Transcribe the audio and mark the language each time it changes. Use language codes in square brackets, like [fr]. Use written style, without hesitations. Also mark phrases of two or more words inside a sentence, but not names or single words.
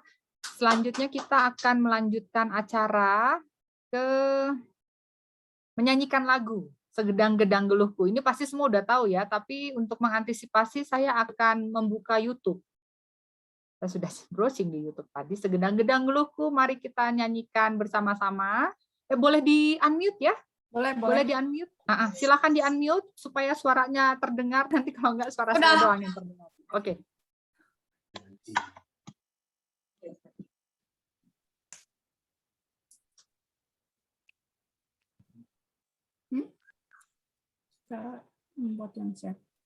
[id] Selanjutnya kita akan melanjutkan acara ke menyanyikan lagu Segedang-gedang Geluhku. Ini pasti semua udah tahu ya, tapi untuk mengantisipasi saya akan membuka YouTube. Saya sudah browsing di YouTube tadi. Segedang-gedang Geluhku, mari kita nyanyikan bersama-sama. Boleh di-unmute ya? Boleh di-unmute? Silakan di-unmute supaya suaranya terdengar. Nanti kalau enggak suara saya doang yang terdengar. Oke. Cara membuat yang share.